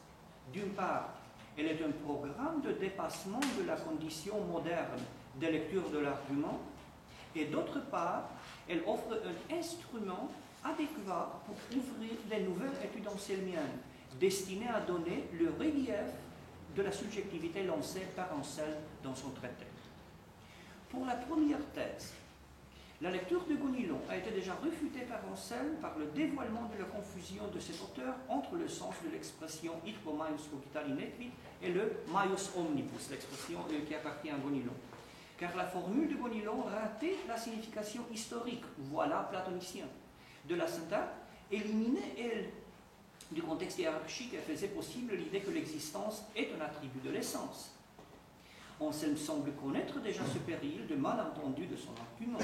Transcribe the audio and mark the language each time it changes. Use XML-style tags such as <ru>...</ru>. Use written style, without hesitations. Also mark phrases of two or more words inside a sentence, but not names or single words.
<fr>D'une part, elle est un programme de dépassement de la condition moderne des lectures de l'argument, et d'autre part, elle offre un instrument adéquat pour ouvrir les nouvelles études anselmiennes, destinées à donner le relief de la subjectivité lancée par Anselme dans son traité. Pour la première thèse, la lecture de Gonilon a été déjà réfutée par Anselme par le dévoilement de la confusion de cet auteur entre le sens de l'expression</fr> <la>id quo maius cogitari nequit</la> <fr>et le</fr> <la>maius omnibus,</la> <fr>l'expression qui appartient à Gonilon. Car la formule de Gonilon ratait la signification historique, voilà platonicien, de la syntaxe, éliminait, elle, du contexte hiérarchique et faisait possible l'idée que l'existence est un attribut de l'essence. Anselme semble connaître déjà ce péril de malentendu de son argument.</fr>